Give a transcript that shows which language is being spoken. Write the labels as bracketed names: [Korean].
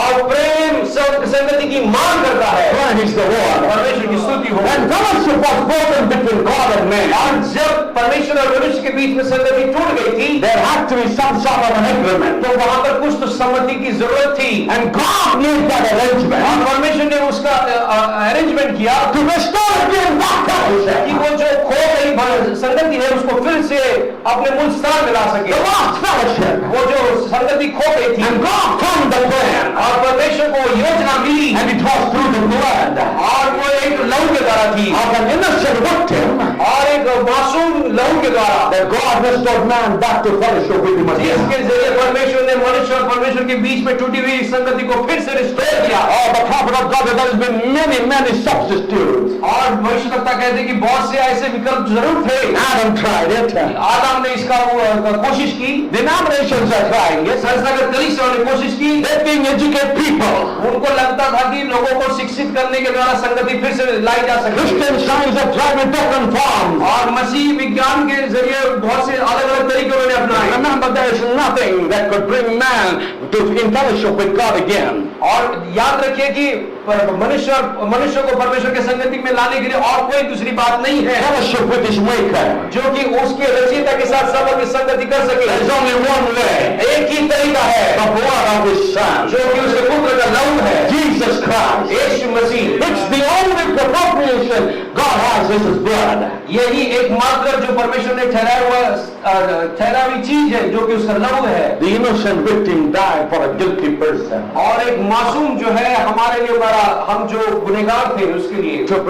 [Hindi] और प्रेम संगति की मांग करता है। [English] Praise the Lord. [Hindi] परमेश्वर की स्तुति हो। [English] And fellowship was broken between God and man. [Hindi] और जब परमेश्वर और मनुष्य के बीच में संगति टूट गई थी, [English] There had to be some sort of an agreement. [Hindi] तो वहां पर कुछ तो सम्मति की जरूरत थी, [English] And God made that [Hindi] और [English] arrangement [Hindi] परमेश्वर ने उसका अरेंजमेंट किया [English] to restore again that [Hindi] कि [English] fellowship. [Hindi] वो जो खो गई संगति है उसको फिर से अपने मूल स्थान में ला सके। [English] The lost fellowship. [Hindi] वो जो संगति खो गई थी, [English] And God formed the plan. [Hindi] और परमेश्वर को योजना मिली, [English] And it was through the blood [Hindi] और वो एक लहू के द्वारा थी, [English] of an innocent victim [Hindi] और एक मासूम लहू के द्वारा, [English] that God restored man back to fellowship with him again. [Hindi] जिसके जरिए परमेश्वर ने मनुष्य और परमेश्वर के बीच में टूटी हुई संगति को फिर से रिस्टोर किया। [English] Oh, the prophet of God, there has been many substitutes. [Hindi] और भविष्यवक्ता कहते हैं कि बहुत से ऐसे विकल्प जरूर थे। [English] Adam tried it. [Hindi] आदम ने इसका कोशिश की, [English] Denominations are trying it. [Hindi] संस्थागत कलीसियाओं ने कोशिश की, [English] They're being educated people. [Hindi] उनको लगता था कि लोगों को शिक्षित करने के द्वारा संगति फिर से लाई जा सकती है। [English] Christian science have tried with different forms. [Hindi] और मसीह विज्ञान के जरिए बहुत से अलग अलग तरीके उन्होंने अपनाए। [English] Remember, there is nothing that could bring man to in fellowship with God again. [Hindi] और याद रखिए कि मनुष्य को परमेश्वर के संगति में लाने के लिए और कोई दूसरी बात नहीं है [English] Fellowship with his maker. [Hindi] जो कि उसके रचयिता के साथ सबक संगति कर सके। [English] There is only one way. [Hindi] एक ही तरीका है, [English] The blood of his son. [Hindi] जो कि उसके पुत्र का लहू है, [English] Jesus Christ. [Hindi] Yeshu Masih. [English] It's the only appropriation God has is his blood. [Hindi] यही एकमात्र जो परमेश्वर ने ठहरा हुई चीज है जो कि उसका लहू है। [English] The innocent victim died for a guilty person. [Hindi] और एक मासूम जो है हमारे लिए मरा, हम जो गुनहगार थे उसके लिए,